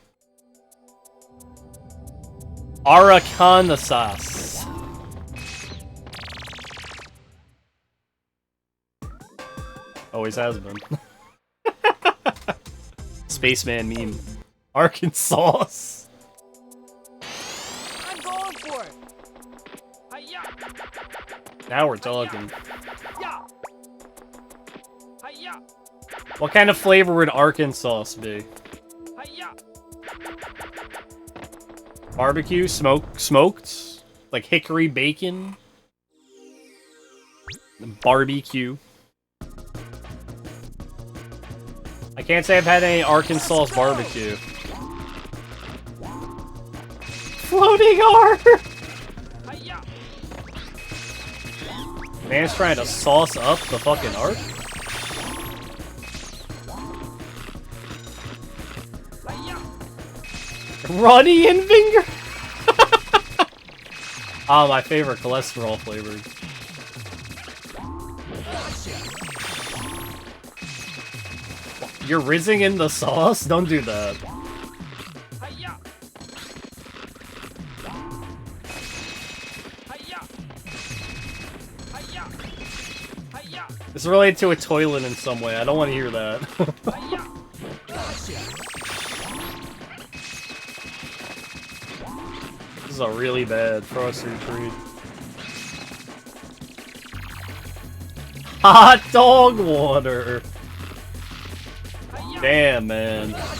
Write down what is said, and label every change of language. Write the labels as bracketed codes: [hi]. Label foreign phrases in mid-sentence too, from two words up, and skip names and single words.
[en] Arkansas. Always has been. Spaceman meme. Arkansas. I'm going for it. Hi-ya. Now we're talking. Yeah. Hi-ya. What kind of flavor would Arkansas be? Hi-ya. Barbecue? Smoked? Like hickory bacon? Barbecue. I can't say I've had any Arkansas barbecue. Floating R! Hi-ya. Man's trying to sauce up the fucking art. Runny and Finger! Oh, my favorite cholesterol flavors. You're rizzing in the sauce? Don't do that. Hi-ya. Hi-ya. Hi-ya. Hi-ya. It's related to a toilet in some way. I don't want to hear that. Hi-ya. This is a really bad frosted treat. Hot dog water! Damn, man.